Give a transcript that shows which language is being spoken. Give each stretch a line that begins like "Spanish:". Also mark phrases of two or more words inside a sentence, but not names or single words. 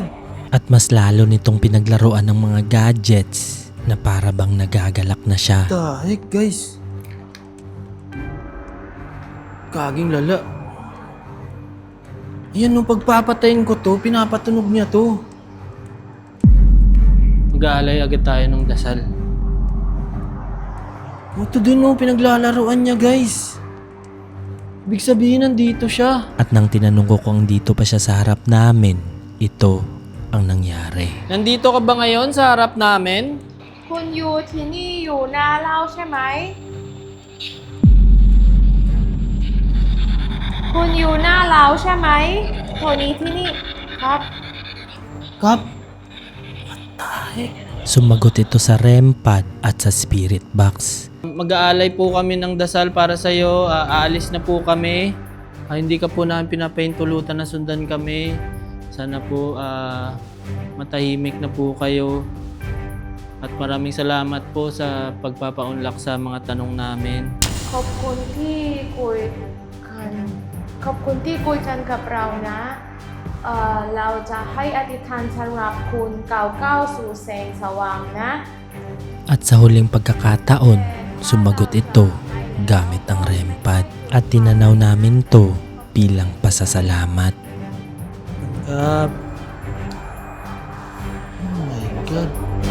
Filipino: At mas lalo nitong pinaglaruan ng mga gadgets na para bang nagagalak na siya.
English: What the heck,
Filipino: guys? Kaging lala. Ayan, nung pagpapatayin ko to, pinapatunog niya to. Mag-aalay agad tayo ng dasal. Ito din no, pinaglalaruan niya, guys. Ibig sabihin, nandito siya. At nang tinanong ko kung dito pa siya sa harap namin, ito ang nangyari. Nandito ka ba ngayon sa harap namin?
Thai: คุณอยู่ที่นี่อยู่หน้าเราใช่ไหม คุณอยู่หน้าเราใช่ไหมโทนี้ที่นี่ครับ
Filipino: Kap? Sumagot ito sa REM pad at sa spirit box. Mag-aalay po kami ng dasal para sa iyo. Aalis na po kami. Hindi ka po namin pinapahintulutan na sundan kami. Sana po matahimik na po kayo. At maraming salamat po sa pagpapaunlak sa mga tanong namin.
Thai: ขอบคุณที่คุยกันขอบคุณที่คุยกันกับเรานะเราจะให้อธิษฐานสำหรับคุณก้าวสู่แสงสว่างนะ
Filipino: At sa huling pagkakataon, sumagot ito gamit ang REM pad at tinanaw namin to bilang pasasalamat. Kap.
English: Oh my God.